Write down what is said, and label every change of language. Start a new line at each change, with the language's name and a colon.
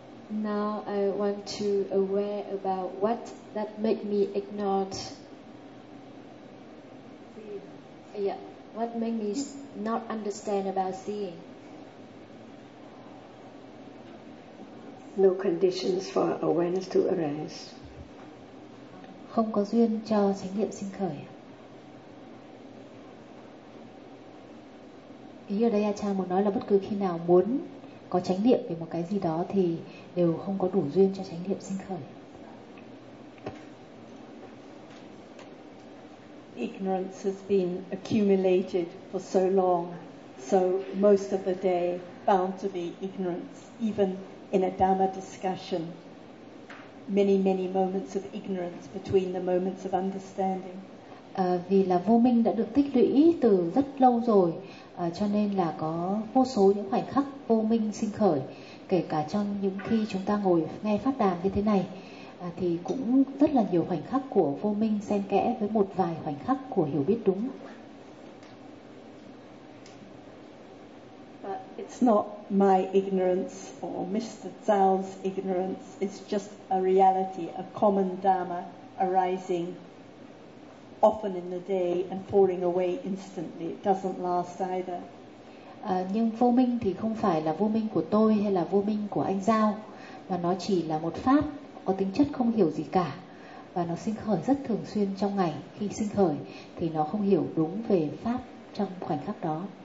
English: Now I want to aware about what that make me ignore. Yeah, what make me not understand about seeing. No conditions for awareness to arise.
Vietnamese: Không có duyên cho chánh niệm sinh khởi. Ý ở đây A Chan muốn nói là bất cứ khi nào muốn có chánh niệm về một cái gì đó thì đều không có đủ duyên cho chánh niệm sinh khởi.
English: Ignorance has been accumulated for so long, so most of the day bound to be ignorance, even in a Dhamma discussion, many many moments of ignorance between the moments of understanding.
Vietnamese: Vì là vô minh đã được tích lũy từ rất lâu rồi, cho nên là có vô số những khoảnh khắc vô minh sinh khởi, kể cả trong những khi chúng ta ngồi nghe pháp đàm như thế này, thì cũng rất là nhiều khoảnh khắc của vô minh xen kẽ với một vài khoảnh khắc của hiểu biết đúng.
English: It's not my ignorance or Mr. Zhao's ignorance. It's just a reality, a common dharma arising often in the day and falling away instantly. It doesn't last either.
Vietnamese: Nhưng vô minh thì không phải là vô minh của tôi hay là vô minh của anh Zhao, mà nó chỉ là một pháp có tính chất không hiểu gì cả, và nó sinh khởi rất thường xuyên trong ngày. Khi sinh khởi thì nó không hiểu đúng về pháp trong khoảnh khắc đó.